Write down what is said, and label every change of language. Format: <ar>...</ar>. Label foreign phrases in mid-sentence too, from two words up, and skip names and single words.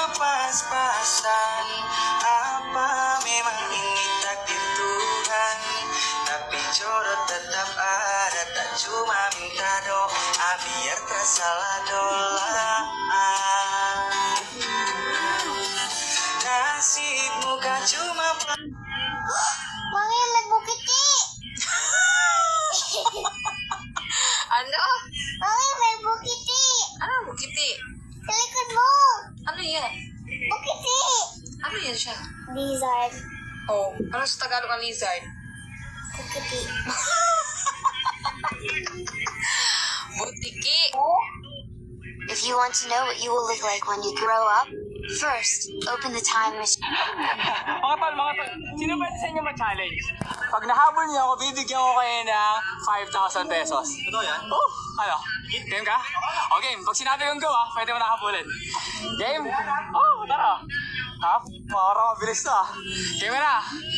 <id>pas-pasan Apa memang ini takdir Tuhan Tapi jodoh tetap ada Tak cuma minta doa Biar tak salah doa Nasib muka cuma</id> <tl>Mami, may bukiti! Ano? Mami, may bukiti! Ano bukiti? Sa likod mo! Ano yan? Bukiti! Ano yan siya? Lizard. Oh, ano sa Tagalog ang lizard? Bukiti. Butiki.</tl> <en>If you want to know what you will look like when you grow up, first, open the time machine.</en> <tl>Mga tol, sino pwede sa inyo ma-challenge? Pag nahabol niyo ako, bibigyan ko kayo ng 5,000 pesos. Ito yan? Oh, ano? Game ka? O game, pag sinabi kong go pwede mo nakahabulin. Game? Oh, tara. Ha? Parang mabilis to Game na.</tl>